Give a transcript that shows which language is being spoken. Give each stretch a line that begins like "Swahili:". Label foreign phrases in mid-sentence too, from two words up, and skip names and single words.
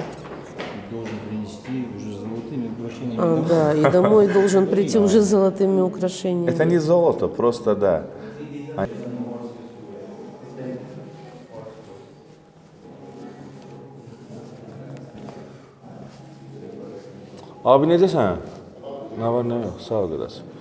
Russian: Должен принести уже с золотыми украшениями. Да, и домой должен прийти уже с золотыми украшениями. Это не золото, просто да.
Azerbaijani: Abi necəsən? Nə var, nə yox? Sağ ol qardaş.